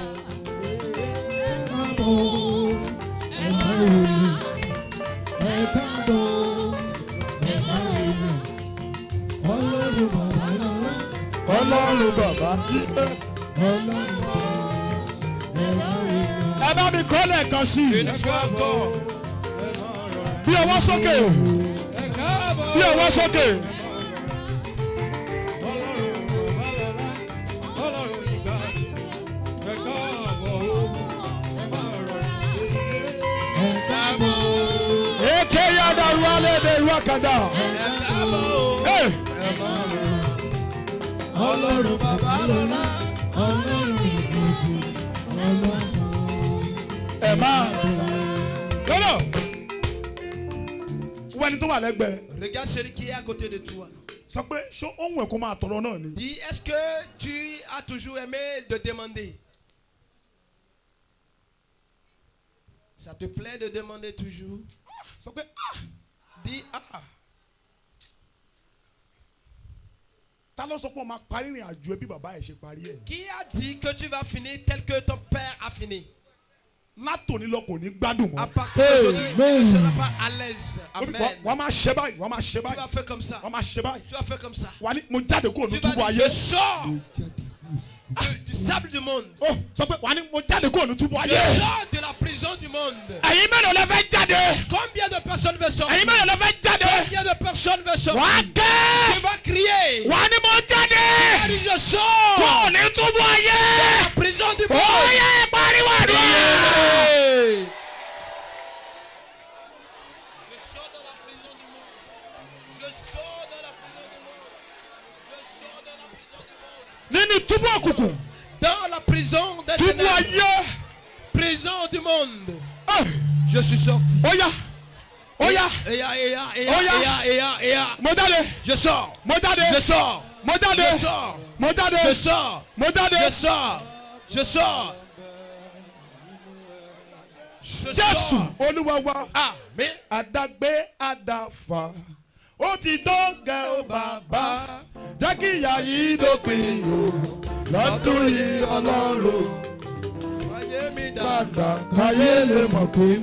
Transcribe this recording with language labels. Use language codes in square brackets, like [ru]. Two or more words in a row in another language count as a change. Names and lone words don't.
[yo] Ẹ káàbọ̀, ẹ máa wọlé. Ẹ káàbọ̀, ẹ máa wọlé. Ọlọ́run bàbá lọ́lá, Ọlọ́run bàbá dìde. Ọlọ́run bàbá ẹ máa wọlé. Ẹ bá mi kọ́ lẹ́ẹ̀kan sí i. [fr] une fois encore. [yo] Bí ọwọ́ sókè. Ẹ káàbọ̀. Bí ọwọ́ sókè. Ọlọ́run bàbá lọ́lá, Ọlọ́run ìgbà ẹ káàbọ̀ o, ẹ máa rọra. Ẹ káàbọ̀. Èké yàda wálé de wákàdá. Ẹ Ọlọ́run bàbá lọ́lá, Ọlọ́run ìgbà Ọlọ́run. ẹ máa. Lọ́dọ̀. Wọ́n ẹni tó wà lẹ́gbẹ̀ẹ́. [fr] Regarde celui qui est à côté de toi. [yo] Sọ pé ṣé ohun ẹ̀ kó máa tọrọ náà ni. [fr] Dis, est-ce que tu as toujours aimé de demander? Ça te plaît de demander toujours? [yo] Sọ pé [fr] Dis, [yo] ta ló sọ pé o máa parí ìrìn àjò ẹbí bàbá ẹ̀ ṣe parí ẹ̀. [fr] qui a dit que tu vas finir tel que ton père a fini? [yo] Látòní lọ kò ní gbádùn [fr] À [yo] mọ́. [fr] partir d'aujourd'hui, tu ne seras pas à l'aise. [yo] Amen. Wọ́n máa ṣe báyìí, wọ́n máa ṣe [fr] Tu vas [yo] báyìí, [fr] faire comme ça. [yo] wọ́n máa ṣe báyìí. [fr] Tu vas faire comme ça. [yo] Wà ní mo jáde kúrò ní [fr] Tu vas [yo] túbú [fr] dire, [yo] ayé. [fr] je sors du sable du monde. [yo] Ó sọ pé wà ní mo jáde kúrò ní túbú [fr] Je [yo] ayé. [fr] sors de la prison du monde. [yo] Ẹ̀yin mélòó lẹ fẹ́ jáde? [fr] Combien de personnes veulent sortir? [yo] Ẹ̀yin mélòó lẹ fẹ́ jáde? [fr] Combien de personnes veulent sortir? [yo] Wà á [fr] Tu [yo] ké. [fr] vas crier. [yo] Wà ní mo jáde. [fr] Dis, je sors [yo] Kúrò ní túbú ayé. [fr] de la prison du [yo] Ó [fr] monde. [yo] yẹ pariwo àdúrà. [fr] Priez. Je sors de la prison du monde. Je sors de la prison du monde. Je sors de la prison du monde. [yo] Nínú túbú òkùnkùn. [fr] Dans la prison des [yo] Túbú [fr] ténèbres. [yo] ayé. [fr] Prison du monde. Ah, Je suis sorti. [yo] Ó yá. Ó yá. Mo jáde. [fr] Je sors. [yo] Mo jáde. [fr] Je sors. [yo] Mo jáde. [fr] Je sors. [yo] Mo jáde. [fr] Je sors. [yo] Mo jáde. [fr] Je sors. Je sors. Je [yo] Jésù [fr] sors. [yo] Olúwa wa. Amen. Àdàgbé àdàfà. Ó ti tó gẹ ó bàbá. Jẹ́ kí ìyà yìí dópin o. Lọ́dún yìí Ọlọ́run. Padà káyé lè mọ̀ pé